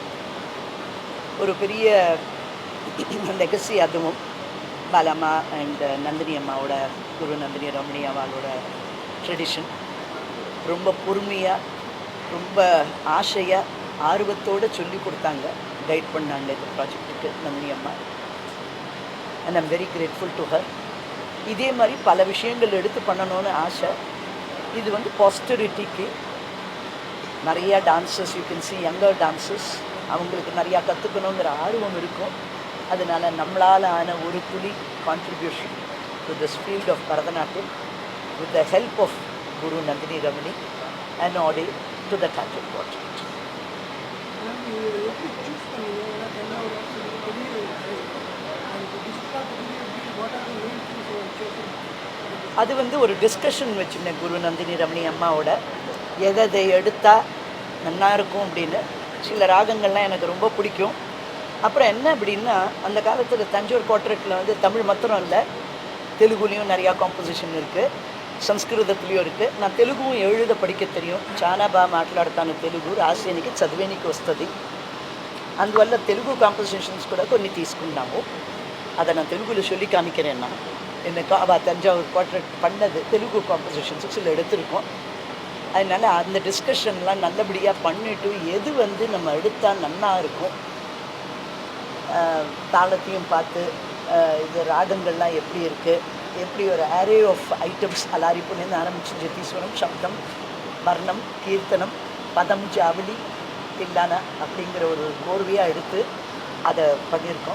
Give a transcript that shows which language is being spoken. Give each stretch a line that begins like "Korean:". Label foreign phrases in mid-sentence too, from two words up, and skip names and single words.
Tamil: ஒரு பெரிய லெகசி அதுவும் பாலம்மா அண்ட் நந்தினி அம்மாவோட குரு நந்தினி ரமணி அவளோட ட்ரெடிஷன் ரொம்ப பொறுமையாக ரொம்ப ஆசையாக ஆர்வத்தோடு சொல்லி கொடுத்தாங்க, கைட் பண்ணாங்க இந்த ப்ராஜெக்ட்டுக்கு நந்தினி அம்மா.
English: and I'm very grateful to her.
Tamil: இதே மாதிரி பல விஷயங்கள் எடுத்து பண்ணணும்னு ஆசை. இது வந்து பாஸ்டரிட்டிக்கு நிறையா டான்ஸஸ்
English: you can see younger dances
Tamil: அவங்களுக்கு நிறையா கற்றுக்கணுங்கிற ஆர்வம் இருக்கும். அதனால் நம்மளால் ஆன ஒரு துளி
English: contribution to this field of Bharatanatyam with the help of Guru Nandini Ramani and ode to the Tanjore Quartet.
Tamil: அது வந்து ஒரு டிஸ்கஷன் வச்சுருந்தேன் குரு நந்தினி ரமணி அம்மாவோட, எதை எடுத்தால் நல்லா இருக்கும் அப்படின்னு. சில ராகங்கள்லாம் எனக்கு ரொம்ப பிடிக்கும். அப்புறம் என்ன அப்படின்னா அந்த காலத்தில் தஞ்சோர் குவார்டெட்டில் வந்து தமிழ் மாத்திரம் இல்லை தெலுங்குலேயும் நிறையா காம்போசிஷன் இருக்குது. సంస్కృతத்துலேயும் இருக்குது. நான் తెలుగుவும் எழுத படிக்க தெரியும்.
Telugu: చాలా బాగా మాట్లాడతాను తెలుగు. రాసేనికి చదివేనికి వస్తుంది. అందువల్ల తెలుగు కాంపోజిషన్స్ కూడా కొన్ని తీసుకున్నాము.
Tamil: அதை நான் தெலுங்குல சொல்லி காமிக்கிறேன்னா எனக்கு அவள் தஞ்சாவூர் குவார்டெட் பண்ணது தெலுங்கு காம்போசிஷன்ஸு சில எடுத்திருக்கோம். அதனால் அந்த டிஸ்கஷன்லாம் நல்லபடியாக பண்ணிவிட்டு எது வந்து நம்ம எடுத்தால் நல்லா இருக்கும், தாளத்தையும் பார்த்து இது ராகங்கள்லாம் எப்படி இருக்குது, எப்படி ஒரு
English: array of items
Tamil: அலாரிப்புலேருந்து ஆரம்பித்து ஜத்தீஸ்வரம், சப்தம், வர்ணம், கீர்த்தனம், பதம், ஜாவளி, தில்லானா அப்படிங்கிற ஒரு கோர்வையாக எடுத்து அதை பண்ணியிருக்கோம்.